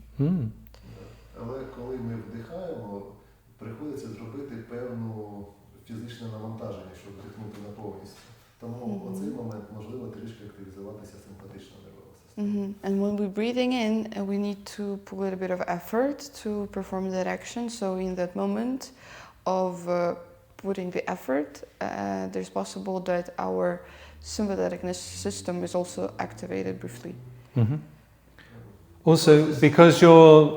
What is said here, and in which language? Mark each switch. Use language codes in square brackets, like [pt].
[uk] Mm. Але коли ми вдихаємо, приходиться зробити певну фізичне навантаження, щоб вдихнути на повністю. Тому оцей момент можливо трішки активізуватися симпатична нервова система. [en] And when we're breathing in, we need to put a little bit of effort to perform that action. So in that moment of putting the effort, there's possible that our sympathetic nervous system is also activated briefly. Mm-hmm. Also, because you're